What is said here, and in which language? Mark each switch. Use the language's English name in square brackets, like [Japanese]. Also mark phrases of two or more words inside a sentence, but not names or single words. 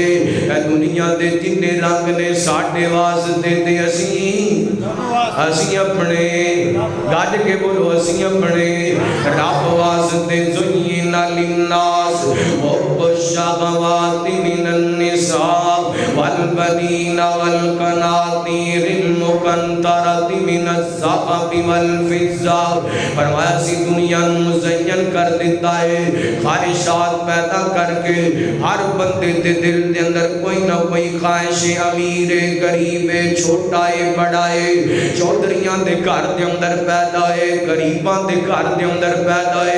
[Punjabi] دنیا دے جتنے رنگ نے ساڈے واسطے تے اسی اپنے، گاج کے بولو، اسی اپنے رب واسطے۔ [Arabic] زُيِّنَ لِلنَّاسِ حُبُّ الشَّهَوَاتِ مِنَ النِّسَاءِ وَالْبَنِينَ وَالْقَنَاطِيرِ الْمُقَنطَرَةِ مِنَ الذَّهَبِ وَالْفِضَّةِ۔ [Punjabi] فرمایا سی دنیا نو مزین کر دیتا ہے، خواہشات پیدا کر کے ہر بندے دے دل دے اندر کوئی نہ کوئی خواہش، امیر ہے، غریب ہے، چھوٹا ہے، بڑا ہے، چودھریاں دے گھر دے اندر پیدا ہے، غریباں دے گھر دے اندر پیدا ہے۔